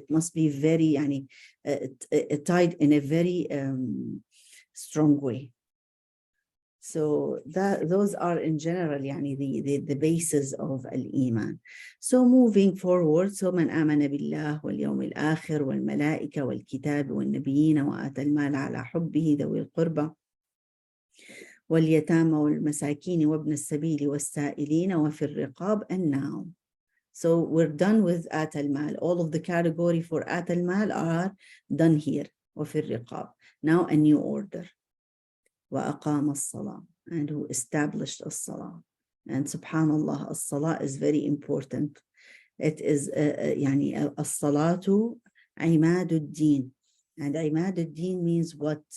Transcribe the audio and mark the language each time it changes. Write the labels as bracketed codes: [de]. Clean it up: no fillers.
[en] It must be very tied in a very strong way. So those are in general the basis of al-Iman. So moving forward, so [ar] من آمن بالله واليوم الآخر والملائكة والكتاب والنبيين وآتى المال على حبه ذوي القربى واليتامى والمساكين وابن السبيل والسائلين وفي الرقاب. [en] And now, so we're done with آتى المال. All of the category for آتى المال are done here. [ar] وفي الرقاب. [en] Now a new order. [ar] وأقام الصلاة, [en] and who established الصلاة. And subhanallah, الصلاة is very important. It is [ar] الصلاة عماد الدين, [en] and عماد الدين means what?